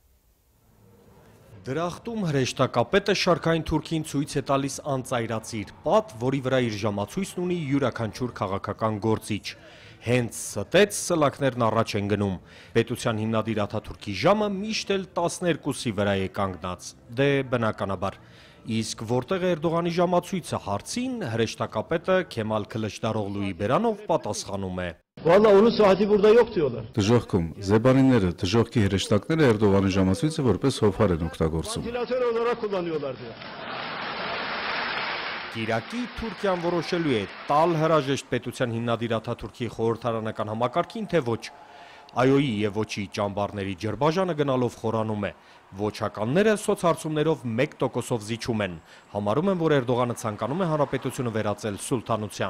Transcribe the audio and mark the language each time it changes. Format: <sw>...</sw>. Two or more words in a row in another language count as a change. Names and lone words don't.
<hy>Դրախտում հրեշտակապետը շարքային Թուրքին ցույց է տալիս անծայրածիր պատ, որի վրա իր ժամացույցն ունի յուրաքանչյուր քաղաքական գործիչ։ Հենց ստեց սլաքներն առաջ են գնում։ Պետության հիմնադիր Աթաթուրքի ժամը միշտ էլ 12-ի վրա է կանգնած։ Դե բնականաբար։ Իսկ որտեղ է Էրդողանի ժամացույցը հարցին, հրեշտակապետը Քեմալ Քլչդարօղլուի բերանով պատասխանում է.</hy> <tr>Vallahi onun saati burada yok diyorlar.</tr> <hy>Դժողքում զեբանիները, դժողքի հրեշտակները Էրդողանի ժամացույցը որպես հովհար են օգտագործում։</hy> <tr>Ventilatör olarak kullanıyorlar diyor.</tr> <hy>Կիրակի Թուրքիան որոշելու է տալ հրաժեշտ պետության հիմնադիր Աթաթուրքի խորհրդարանական համակարգին, թե ոչ։ Այոյի եւ ոչի ճամբարների ջրբաժանը գնալով խորանում է։ Ոչականները սոցհարցումներով 1%-ով զիջում են։ Համարում են, որ Էրդողանը ցանկանում է հանրապետությունը վերածել սուլթանության։</hy>